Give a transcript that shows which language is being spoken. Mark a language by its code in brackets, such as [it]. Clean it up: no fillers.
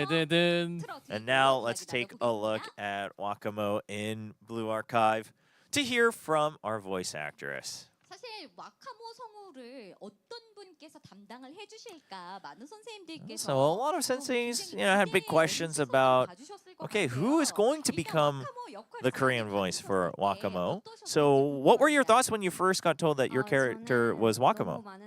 [en] And now let's take a look at Wakamo in Blue Archive to hear from our voice actress. [ko] 사실 와카모 성우를 어떤 분께서 담당을 해주실까 많은 선생님들께서 [en] So a lot of senseis, you know, had big questions about, okay, who is going to become the Korean voice for Wakamo? So what were your thoughts when you first got told that your character was Wakamo?